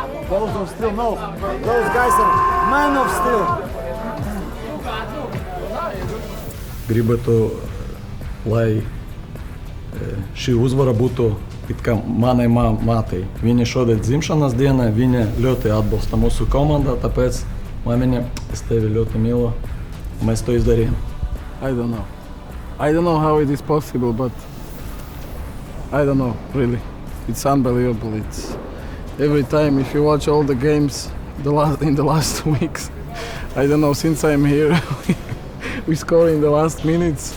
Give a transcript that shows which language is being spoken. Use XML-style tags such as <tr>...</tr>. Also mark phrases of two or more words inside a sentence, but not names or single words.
<en>Balls of steel, no. Those guys are men of steel.</en> <lv>Gribētu, lai šī uzvara būtu it kā manai mātei. Viņa šodien dzimšanas dienā, viņa ļoti atbalsta mūsu komandā, tāpēc māmiņa, es tevi ļoti mīlu, mēs to izdarījām.</lv> <en>I don't know. I don't know how it is possible, but I don't know, really. It's unbelievable. It's every time, if you watch all the games in the last 2 weeks, I don't know, since I'm here, we score in the last minutes.</en>